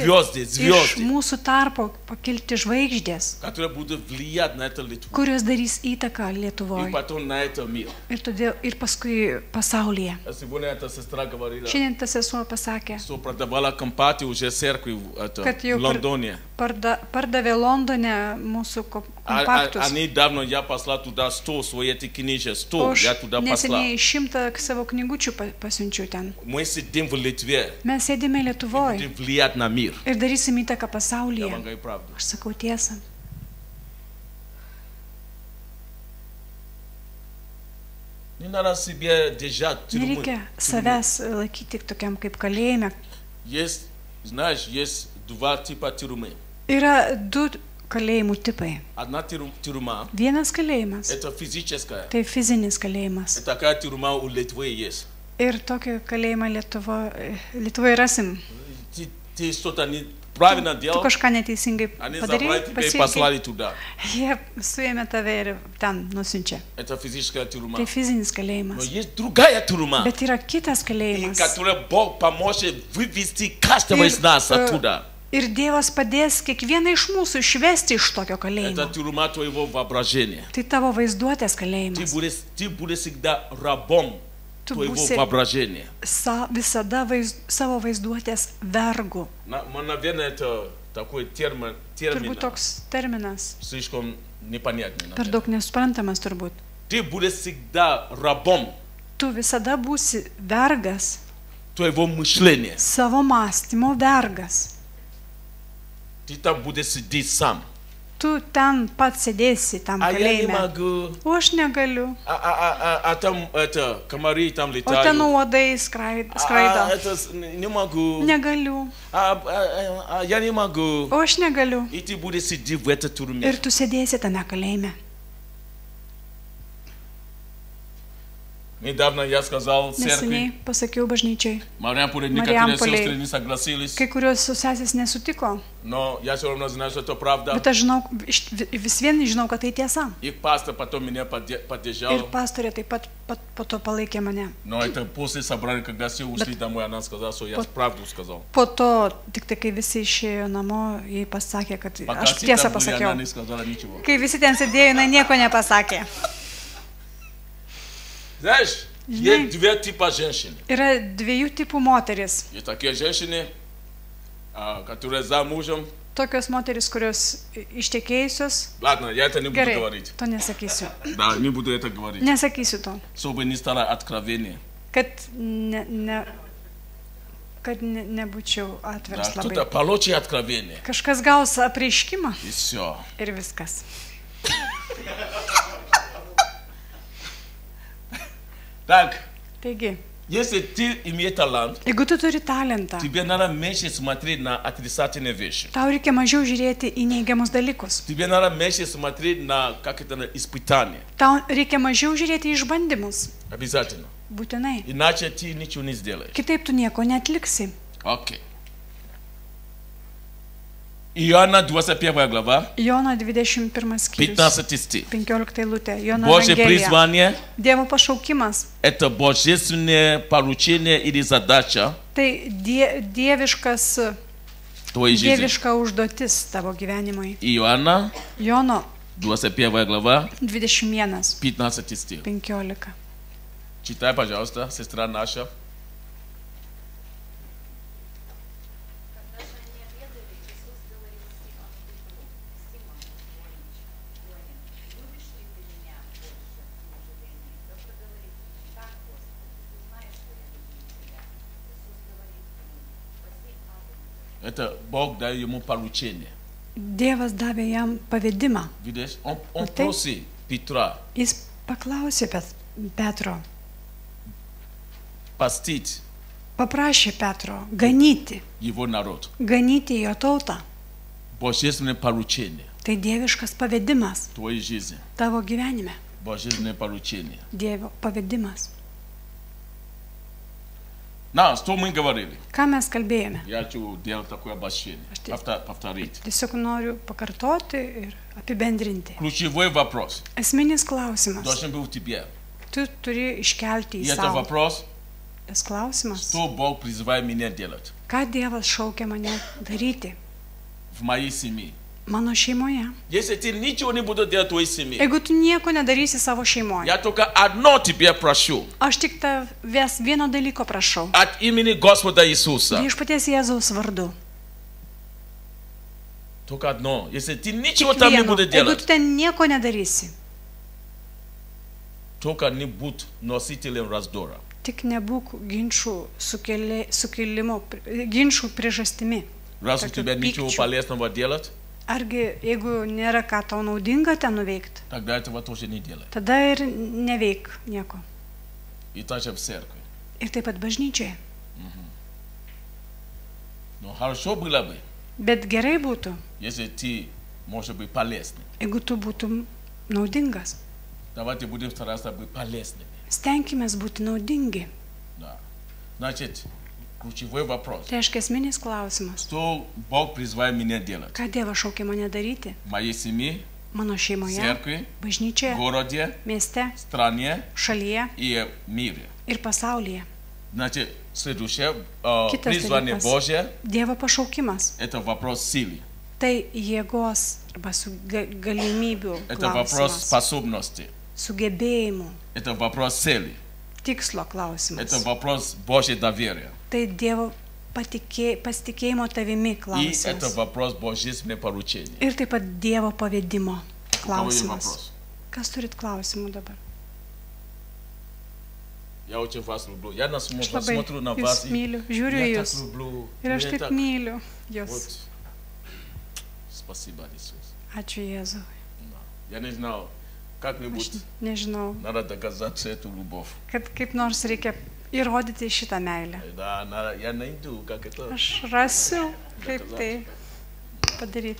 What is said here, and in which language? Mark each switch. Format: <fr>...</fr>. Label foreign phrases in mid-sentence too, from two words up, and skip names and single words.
<ru>звезды,</ru> <lt>iš</lt> <ru>звезды,</ru> <lt>mūsų tarpo pakilti žvaigždės,</lt> <ru>которые будут влиять на это Литву.</ru> <lt>kurios darys įtaką</lt> <ru>И</ru> <lt>Lietuvoje</lt> <ru>потом на это мир.</ru> <lt>ir paskui pasaulyje.</lt> <ru>А сегодня эта сестра говорила,</ru> <lt>Šiandien tas sesuo pasakė,</lt> <ru>что продавала компати уже церкви</ru> <lt>Kad jau</lt> <ru>в Лондоне.</ru> <lt>pardavė Londone mūsų kompaktus.</lt> <ru>А недавно я послал туда 100 свои эти книжки, 100</ru> <lt>O aš</lt> <ru>я туда послал.</ru> <lt>neseniai 100 savo knygučių pasiunčiau ten.</lt> <ru>Мы сидим в Литве,</ru> <lt>Mes sėdime Lietuvoje</lt> <ru>будем влиять на мир.</ru> <lt>ir darysim įtaką</lt> <ru>Я</ru> <lt>pasaulyje.</lt> <ru>вам говорю правду.</ru> <lt>Aš sakau tiesą.</lt> <ru>Не надо себе держать тюрьмы.</ru> <lt>Nereikia savęs laikyti tokiam kaip kalėjime.</lt> <ru>Есть, знаешь, есть два типа тюрьмы.</ru> <lt>Yra 2 kalėjimų tipai.</lt> <ru>Одна тюрьма,</ru> <lt>Vienas kalėjimas</lt> <ru>это физическая.</ru> <lt>tai fizinis kalėjimas.</lt> <ru>Это такая тюрьма у Литвы есть.</ru> <lt>Ir tokį kalėjimą Lietuvoje rasim.</lt> <ru>Ты что-то неправильно</ru> <lt>Tu</lt> <ru>делал,</ru> <lt>kažką neteisingai</lt> <ru>они забрали</ru> <lt>padarei,</lt> <ru>тебя и</ru> <lt>pasielgei.</lt> <ru>послали туда.</ru> <lt>Jie suėmė tave ir ten nusinčia.</lt> <ru>Это физическая тюрьма.</ru> <lt>Tai fizinis</lt> <ru>Но</ru> <lt>kalėjimas.</lt> <ru>есть другая тюрьма,</ru> <lt>Bet yra kitas</lt> <ru>и</ru> <lt>kalėjimas.</lt> <ru>которая Бог поможет вывести каждого из нас оттуда.</ru> <lt>Ir Dievas padės kiekvieną iš mūsų išvesti iš tokio</lt> <ru>Это</ru> <lt>kalėjimo.</lt> <ru>тюрьма твоего воображения.</ru> <lt>Tai tavo vaizduotės kalėjimas.</lt> <ru>Ты будешь всегда рабом</ru> <lt>Tu</lt> <ru>твоего</ru> <lt>būsi</lt> <ru>воображения.</ru> <lt>visada savo vaizduotės vergu.</lt> <ru>Наверное, это такой термин</ru> <lt>Turbūt toks terminas.</lt> <ru>слишком непонятный.</ru> <lt>Per</lt> <ru>наверное.</ru> <lt>daug nesuprantamas turbūt.</lt> <ru>Ты будешь всегда рабом</ru> <lt>Tu visada būsi vergas,</lt> <ru>твоего мышления.</ru> <lt>savo mąstymo vergas.</lt> <ru>Ты там будешь сидеть сам.</ru> <lt>Tu ten pats sėdėsi tam</lt> <ru>А я не</ru> <lt>kalėjime.</lt> <ru>могу.</ru> <lt>O aš negaliu.</lt> <ru>А там это комары там</ru> <lt>O ten</lt> <ru>летают.</ru> <lt>uodai</lt> <ru>А</ru> <lt>skraido.</lt> <ru>это не могу.</ru> <lt>Negaliu.</lt> <ru>Я не могу.</ru> <lt>O aš negaliu.</lt> <ru>И ты будешь сидеть в этой тюрьме.</ru> <lt>Ir tu sėdėsi tame kalėjime.</lt> <ru>Недавно я сказал</ru> <lt>Neseniai</lt> <ru>церкви,</ru> <lt>pasakiau bažnyčiai.</lt> <ru>Мариамполе, некоторые Мариамполе. сестры не согласились,</ru> <lt>Kai kurios sesės nesutiko,</lt> <ru>но я все равно знаю, что это правда.</ru> <lt>bet aš žinau, vis vien žinau, kad tai tiesa.</lt> <ru>Их пастор потом меня</ru> <lt>Ir</lt> <ru>поддержал.</ru> <lt>pastorė taip pat po to palaikė mane.</lt> <ru>Но это после собрания, когда все ушли домой, она сказала, что я правду сказал.</ru> <lt>Po to, tik tai kai visi išėjo namo, jie pasakė, kad</lt> <ru>Пока</ru> <lt>aš</lt> <ru>все</ru> <lt>tiesą</lt> <ru>там были, она</ru> <lt>pasakiau.</lt> <ru>не сказала ничего.</ru> <lt>Kai visi ten sėdėjo, jinai nieko nepasakė.</lt> <ru>Знаешь, Знаю. есть две типа женщин.</ru> <lt>Yra 2 tipų moteris.</lt> <ru>Есть такие женщины, которые замужем.</ru> <lt>Tokios moteris, kurios ištekėjusios.</lt> <ru>Ладно, я это не буду</ru> <lt>Gerai,</lt> <ru>говорить.</ru> <lt>to nesakysiu.</lt> <ru>Да, не буду это говорить.</ru> <lt>Nesakysiu to.</lt> <ru>Чтобы не стало откровение.</ru> <lt>Kad nebūčiau</lt> <ru>Да,</ru> <lt>atviras</lt> <ru>кто-то</ru> <lt>labai.</lt> <ru>получит откровение.</ru> <lt>Kažkas gaus apreiškimą</lt> <ru>И все.</ru> <lt>ir viskas.</lt> <ru>Так,</ru> <lt>Taigi,</lt> <ru>если ты имеешь талант,</ru> <lt>jeigu tu turi talentą,</lt> <ru>тебе надо меньше смотреть на отрицательные вещи.</ru> <lt>tau reikia mažiau žiūrėti į neigiamus dalykus.</lt> <ru>Тебе надо меньше смотреть на, как это, на испытания.</ru> <lt>Tau reikia mažiau žiūrėti į išbandymus.</lt> <ru>Обязательно.</ru> <lt>Būtinai.</lt> <ru>Иначе ты ничего не сделаешь.</ru> <lt>Kitaip tu nieko netliksi.</lt> <ru>Окей. Иоанна 21 глава,</ru> <lt>Jono 21 skyrius.</lt> <ru>15 стих.</ru> <lt>15 eilutė. Jono</lt> <ru>Божье</ru> <lt>Evangelija.</lt> <ru>призвание</ru> <lt>Dievo pašaukimas. –</lt> <ru>это божественное поручение или задача</ru> <lt>Tai</lt> <ru>твоей жизни.</ru> <lt>dieviška užduotis tavo gyvenimui.</lt> <ru>Иоанна</ru> <lt>Jono</lt> <ru>21 глава,</ru> <lt>21,</lt> <ru>15 стих.</ru> <lt>15.</lt> <ru>Читай, пожалуйста, сестра наша. Когда же они обедали, Иисус говорил Симону Петру: Симон, Ионин, любишь ли ты меня больше неужели? Петр говорит: так, Господи, ты знаешь, что я люблю тебя. Иисус говорит ему: спаси Агнца. Это Бог дает ему поручение.</ru> <lt>Dievas davė jam pavedimą.</lt> <ru>Видишь, он Вот ты- просит Петра</ru> <lt>Jis paklausė Petro,</lt> <ru>пастить</ru> <lt>paprašė Petro ganyti</lt> <ru>его народ.</ru> <lt>jo tautą.</lt> <ru>Божественное поручение</ru> <lt>Tai dieviškas pavedimas</lt> <ru>в твоей жизни.</ru> <lt>tavo gyvenime.</lt> <ru>Божественное поручение.</ru> <lt>Dievo pavedimas.</lt> <ru>Что мы говорили?</ru> <lt>Ką mes kalbėjome?</lt> <ru>Я хочу делать такое обобщение.</ru> <lt>Aš</lt> <ru>Повторить.</ru> <lt>tiesiog noriu pakartoti ir apibendrinti.</lt> <ru>Ключевой вопрос</ru> <lt>Esminis klausimas.</lt> <ru>должен был в тебе.</ru> <lt>Tu turi iškelti</lt> <ru>И</ru> <lt>į</lt> <ru>это</ru> <lt>savo.</lt> <ru>вопрос,</ru> <lt>Tas klausimas.</lt> <ru>что Бог призывает меня делать</ru> <lt>Ką Dievas šaukia mane daryti</lt> <ru>в моей семье.</ru> <lt>mano šeimoje?</lt> <ru>Если ты ничего не будешь делать в твоей семье,</ru> <lt>Jeigu tu nieko nedarysi savo šeimoje,</lt> <ru>я только одно тебе прошу.</ru> <lt>aš tik tavęs vieno dalyko prašau.</lt> <ru>От имени Господа Иисуса.</ru> <lt>Viešpaties Jėzaus vardu.</lt> <ru>Только одно. Если ты ничего</ru> <lt>Tik</lt> <ru>там не</ru> <lt>vieno.</lt> <ru>будешь</ru> <lt>Jeigu tu</lt> <ru>делать,</ru> <lt>ten nieko nedarysi,</lt> <ru>только не будь носителем раздора.</ru> <lt>tik nebūk ginčių priežastimi.</lt> <ru>Раз у Так, тебя ничего пикчу. полезного делать,</ru> <lt>Argi jeigu nėra ką tau naudinga ten nuveikti,</lt> <ru>тогда этого тоже не делай.</ru> <lt>tada ir neveik nieko.</lt> <ru>И также в церкви.</ru> <lt>Ir taip pat bažnyčioje.</lt> <ru>Но хорошо было бы,</ru> <lt>Bet gerai būtų,</lt> <ru>если ты можешь быть полезным.</ru> <lt>jeigu tu būtum naudingas.</lt> <ru>Давайте будем стараться быть полезными.</ru> <lt>Stenkimės būti naudingi.</lt> <ru>Да. Значит, ключевой вопрос.</ru> <lt>Tai reiškia esminis klausimas.</lt> <ru>Что Бог призывает меня делать?</ru> <lt>Ką Dievas šaukia mane daryti?</lt> <ru>В моей семье,</ru> <lt>Mano šeimoje,</lt> <ru>церкви,</ru> <lt>bažnyčioje,</lt> <ru>городе,</ru> <lt>mieste,</lt> <ru>стране</ru> <lt>šalyje</lt> <ru>и мире.</ru> <lt>ir pasaulyje.</lt> <ru>Значит, следующее,</ru> <lt>Kitas</lt> <ru>призвание</ru> <lt>dalykas.</lt> <ru>Божье</ru> <lt>Dievo pašaukimas. –</lt> <ru>это вопрос силы.</ru> <lt>Tai jėgos arba galimybių</lt> <ru>Это вопрос</ru> <lt>klausimas.</lt> <ru>способности.</ru> <lt>Sugebėjimų,</lt> <ru>Это вопрос цели.</ru> <lt>tikslo</lt> <ru>Это</ru> <lt>klausimas.</lt> <ru>вопрос Божьего доверия.</ru> <lt>Tai Dievo pasitikėjimo tavimi</lt> <ru>И это</ru> <lt>klausimas.</lt> <ru>вопрос божественного поручения.</ru> <lt>Ir taip pat Dievo pavedimo</lt> <ru>У кого есть</ru> <lt>klausimas.</lt> <ru>вопрос?</ru> <lt>Kas turit klausimų dabar?</lt> <ru>Я очень вас люблю. Я</ru> <lt>Aš labai</lt> <ru>смотрю на вас</ru> <lt>jūs</lt> <ru>и</ru> <lt>myliu, žiūriu į</lt> <ru>я</ru> <lt>jūs.</lt> <ru>так люблю.</ru> <lt>Ir aš</lt> <ru>Мне</ru> <lt>taip</lt> <ru>так-</ru> <lt>myliu jūs.</lt> <ru>Вот. Спасибо, Иисус.</ru> <lt>Ačiū Jėzui.</lt> <ru>Да. Я не знал, как-нибудь</ru> <lt>Aš nežinau,</lt> <ru>надо доказать эту любовь.</ru> <lt>kad kaip nors reikia įrodyti šitą meilę.</lt> <ru>Да, надо, я найду, как это</ru> <lt>Aš rasiu, kaip tai padaryti.</lt>